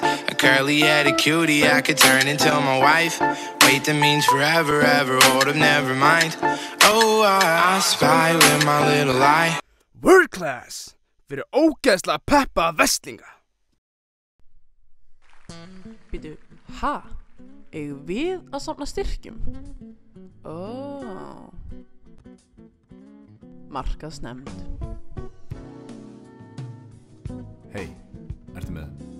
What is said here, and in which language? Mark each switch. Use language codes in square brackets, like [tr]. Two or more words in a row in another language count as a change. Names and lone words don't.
[en] A curly-headed cutie I could turn into my wife. Wait, that means forever, ever, hold up, never mind. Oh, I spy with my little eye. World class, [is] fyrir ógeðslega peppa verslinga. Býtu, ha? Eigum við að safna styrkjum? Markaðsnefnd. Hei, ertu með?